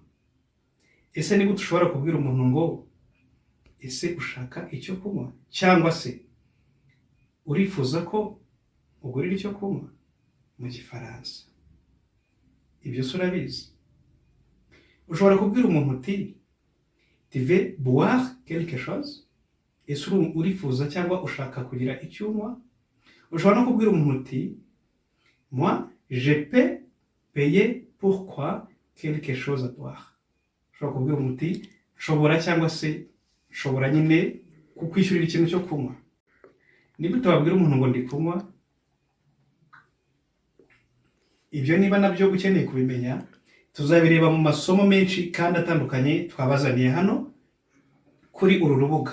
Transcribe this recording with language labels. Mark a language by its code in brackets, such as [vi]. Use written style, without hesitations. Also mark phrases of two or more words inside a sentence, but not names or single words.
[rw] Ese ni gute ushobora kubwira umuntu ngo ese ushaka icyo kunywa, cyangwa se urifuza ko ugurira icyo kunywa mu gifaransa? Ibyo se urabizi. Ushobora kubwira umuntu uti [fr] tu veux boire quelque chose? [rw] Ese urifuza cyangwa ushaka kugira icyo unywa? Ushobora no kubwira umuntu uti [fr] moi je peux payer pourquoi quelque chose à boire. [rw] Ushobora kubwira umuntu uti nshobora cyangwa se nshobora nyine kukwishyurira ikintu cyo kunywa. Niba utababwira umuntu ngo ndi kunywa, ibyo niba nabyo ukeneye kubimenya, tuzabireba mu masomo menshi kandi atandukanye twabazaniye hano kuri uru rubuga.